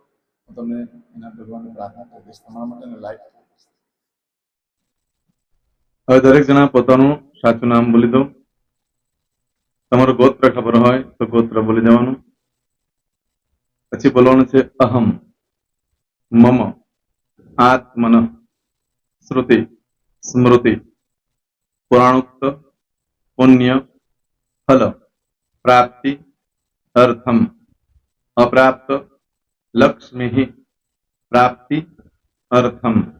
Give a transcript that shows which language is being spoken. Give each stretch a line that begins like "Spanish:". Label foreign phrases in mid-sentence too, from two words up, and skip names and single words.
Gujarati: હું તમને એના ભગવાનની પ્રાર્થના કરી દઈશ. તમારા માટે લાઈક કરી દઈશ. હવે દરેક જણા પોતાનું સાચું નામ બોલી દો. તમારું ગોત્ર ખબર હોય તો ગોત્ર બોલી દેવાનું. પછી બોલવાનું છે અહમ, મમ,
Sanskrit: आत्मन श्रुति स्मृति पुराणोक्त पुण्य फल प्राप्ति अर्थम अप्राप्त लक्ष्मी प्राप्ति अर्थम